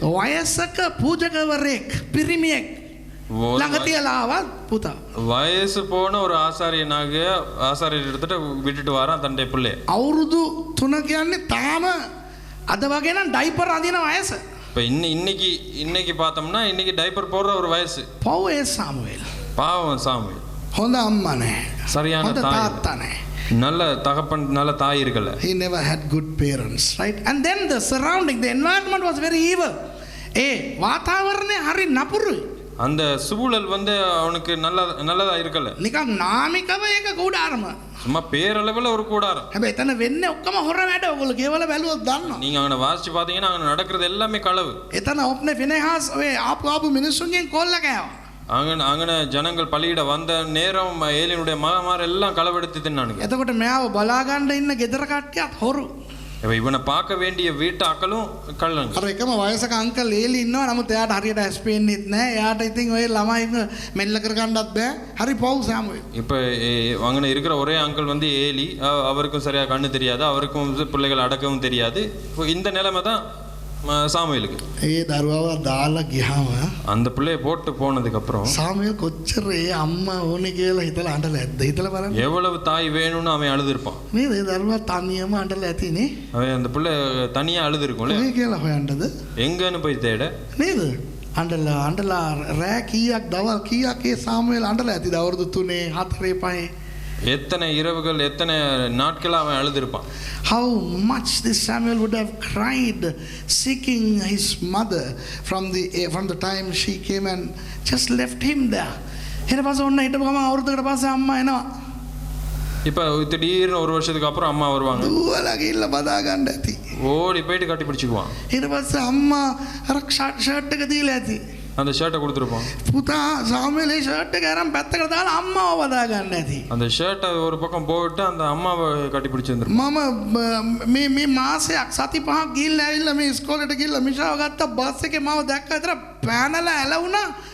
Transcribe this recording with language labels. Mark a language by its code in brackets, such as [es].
[si] වයසක පූජකවරයෙක් පිරිමියෙක් ළඟ තියලා ආවා පුතා. [ta] வயசு போன ஒரு ஆசாரியர் எடுத்துட்டு விட்டுட்டு வரான் தன்னுடைய பிள்ளைய. [si] අවුරුදු 3 කියන්නේ තාම අද වගේ නම් ඩයිපර් අදින වයස. [ta] இப்போ இன்னைக்கு பார்த்தோம்னா இன்னைக்கு டைப்பர் போடுற ஒரு வயசு. [si] පව් ඒ සාමුවෙල්. [ta] பாவம் சாமி. [si] හොඳ අම්මා නැහැ. [ta] சரியான [si] හොඳ [ta] தாய். [si] තාත්තා නැහැ. [ta] நல்ல தகப்பன், நல்ல தாய் இருக்கல. [en] He never had good parents, right? And then the surrounding, the environment was very evil. [si] වාතාවරණය හරි නපුරුයි. [ta] அந்த சூழல் வந்து அவனுக்கு நல்லதா இருக்கல. [si] නිකන් නාමිකව ඒක කුඩාරම. [ta] சும்மா பேரளவில் ஒரு கூடாரம். [si] හැබැයි එතන වෙන්නේ ඔක්කොම හොර වැඩ. ඔයගොල්ලෝ கேවල බැලුවොත් දන්නවා. [ta] நீங்க அவனை வாசிச்சு பார்த்தீங்கன்னா அங்கே நடக்கிறது எல்லாமே களவு. [si] එතන ඔප්නේ ෆිනෙහාස් ඔය ආපු මිනිස්සුන්ගෙන් කොල්ල කෑවා. [ta] அங்கே ஜனங்கள் பலியிட வந்த நேரம் ஏலியனுடைய மகமார் எல்லாம் களவெடுத்து தின்னானுங்க. [si] එතකොට මෙයාව බලාගන්න ඉන්න ගෙදර කට්ටියත් හොරු. [ta] இவனை பார்க்க வேண்டிய வீட்டு ஆக்களும் கள்ளங்க. [si] අර එකම වයසක අංකල් ඒලි ඉන්නවා. නමුත් එයාට හරියට ඇස් පේන්නේත් නැහැ. එයාට ඉතින් ඔය ළමයි මෙල්ල කර ගන්නත් බෑ. හරි පව් සාමුවෙල්. [ta] இப்போ அங்கே இருக்கிற ஒரே அங்கிள் வந்து ஏலி. அவருக்கும் சரியாக கண்ணு தெரியாது, அவருக்கும் பிள்ளைகள் அடக்கவும் தெரியாது. இந்த நிலைமை தான் சாமுவேலுக்கு. [si] ඒ දරුවව දාලා ගියාම [ta] அந்த பிள்ளைய போட்டு போனதுக்கு அப்புறம் [si] සාමුවෙල් කොච්චර ඒ අම්මා ඕනේ කියලා හිතලා අඬලා ඇද්ද? හිතලා බලන්න. [ta] எவ்வளவு தாய் வேணும்னு அவன் அழுதுருப்பான். [si] නේද? ඒ දරුවා තනියම අඬලා ඇතිනේ. [ta] அவன் அந்த பிள்ளை தனியா அழுதுருக்கும்ல. [si] කොහේ කියලා හොයන්නද? [ta] எங்கன்னு போய் தேட. [si] නේද? අඬලා රෑ කීයක් දවල් කීයක් ඒ සාමුවෙල් අඬලා ඇතිද? අවුරුදු 3 4 5. [ta] எத்தனை இரவுகள், எத்தனை நாட்கள் அவன் அழுதுருப்பான். [en] How much this Samuel would have cried seeking his mother from the time she came and just left him there. [si] ඊට පස්සේ ඔන්න හිටපු ගමන් අවුරුද්දකට පස්සේ අම්මා එනවා. [ta] இப்போ திடீர்னு ஒரு வருஷத்துக்கு அப்புறம் அம்மா வருவாங்க. [si] දුවලා ගිහිල්ලා බදා ගන්න ඇති. [ta] ஓடி போயிட்டு கட்டி பிடிச்சிக்குவான். [si] ඊට පස්සේ අම්මා අර ෂර්ට් එක දීලා ඇති. [ta] அந்த ஷர்ட்டை கொடுத்துருப்பான். [si] පුතා සාමුවෙල් ඒ ෂර්ට් එක අරන් පැත්තකට දාලා අම්මාව බදා ගන්න ඇති. [ta] அந்த ஷர்ட்டை ஒரு பக்கம் போட்டு அந்த அம்மாவை கட்டி பிடிச்சிருந்துருப்பான். [si] මම මේ මාසයක් සති 5ක් ගිහිල්ලා ඇවිල්ලා මේ ඉස්කෝලේට ගිහිල්ලා මිෂාව ගත්ත බස් එකේ මාව දැක්ක විතර පැනලා ඇලවුණා.